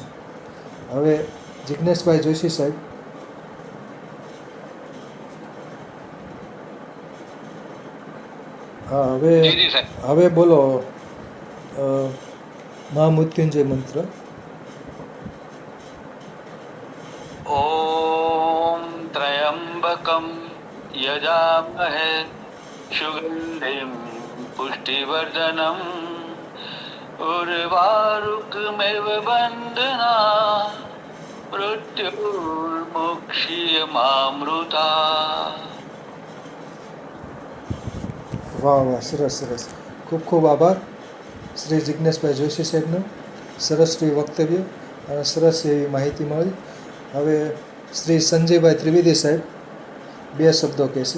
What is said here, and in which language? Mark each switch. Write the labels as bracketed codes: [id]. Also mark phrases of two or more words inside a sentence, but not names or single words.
[gu] હવે જિજ્ઞેશભાઈ જોશી સાહેબ. હા, હવે બોલો મહામૃત્યુંજય મંત્ર. [sa] ઓમ ત્રયંબકમ यजामहे सुगन्धिं पुष्टिवर्धनम् उर्वारुकमिव बन्धना मृत्युर्मुक्षीयमामृता. [gu] વાહ વાહ, સરસ સરસ. ખૂબ ખૂબ આભાર શ્રી જિજ્ઞેશભાઈ જોશી સાહેબનો. સરસ વક્તવ્ય અને સરસ એવી માહિતી મળી. હવે શ્રી સંજયભાઈ ત્રિવેદી સાહેબ 2 શબ્દો કહેશે.